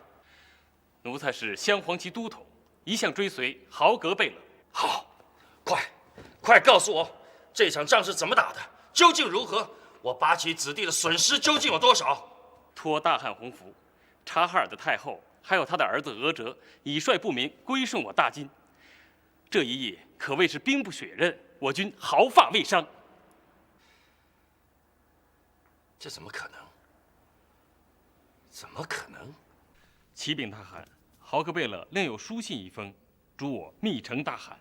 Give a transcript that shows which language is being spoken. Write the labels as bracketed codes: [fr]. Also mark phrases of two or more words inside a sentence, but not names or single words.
[zh] 奴才是鑲黃旗都統，一向追隨豪格貝勒。好，快告訴我，這場仗是怎麼打的？究竟如何？我八旗子弟的損失究竟有多少？托大汗洪福，察哈爾的太后還有他的兒子額哲已率部民歸順我大金。這一夜可謂是兵不血刃，我軍毫髮未傷。這怎麼可能？怎麼可能？啟稟大汗，豪格貝勒另有書信一封，囑我密呈大汗。